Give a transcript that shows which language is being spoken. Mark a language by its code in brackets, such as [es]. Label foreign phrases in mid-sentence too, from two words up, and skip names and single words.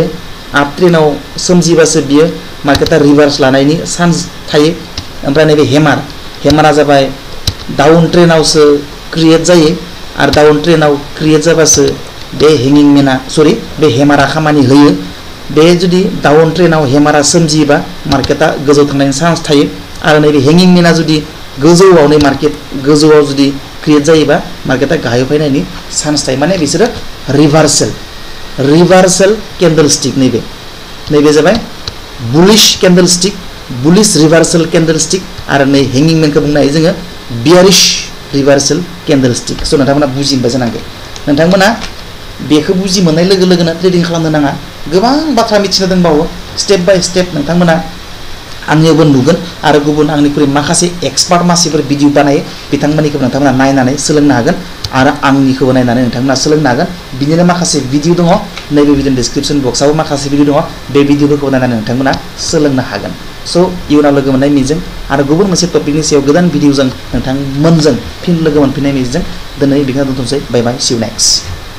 [brx] आप ट्रेनाव सोमजिबासो बियो मार्केटा रिभार्स लानायनि चान्स थायो ओमफ्राय नैबे हेमारा जाबाय [en] down trendaoso [brx] क्रिएट जायो आरो [en] down trendao [brx] क्रिएट जाबासो बे हेंगिं मेना बे हेमारा खामानि होयो बे जुदि [en] down trendao [brx] हेमारा सोमजियोबा मार्केटा गोजौ थांनायनि चान्स थायो आरो नैबे हेंगिं मेना जुदि गोजौआवनो मार्केट गोजौआव जुदि क्रिएट जायोबा मार्केटा गाहायाव फैनायनि चान्स थायो माने बिसोरो [en] reversal candle stick [brx] नैबे जाबाय [en] bullish candle stick bullish reversal candle stick [brx] आरो नै हेंगिं मेनखौ बुंनो हायो जोङो [en] bearish reversal candle stick [brx] स' नोंथांमोना बुजिनोबा जानांगौ नोंथांमोना बेखौ बुजि मोननाय लोगो लोगोनो ट्रेडिं खालामनो नाङा गोबां बाथ्रा मिथिनो दंबावो [en] step by step [brx] नोंथांमोना आंनियावबो नुगोन आरो गुबुन आंनिख्रुइ माखासे एक्सपार्ट मानसिफोर भिडिअ बानायो बिथांमोननिखौ नोंथांमोना नायनानै सोलोंनो हागोन आरो आंनिखौबो नायनानै नोंथांमोना सोलोंनो हागोन बिदिनो माखासे भिडिअ दङ नैबे [en] video description boxaobo [brx] माखासे भिडिअ दङ बे भिडिअफोरखौ नायनानै नोंथांमोना सोलोंनो हागोन स' इयुनाव लोगो मोननाय मिजिं आरो गुबुन मोनसे टपिकनि सायाव गोदान भिडिअजों नोंथांमोनजों फिन लोगो मोनफिननाय मिजिंजों दिनै बेखौनो दोनथ'नोसै [en] bye bye see you next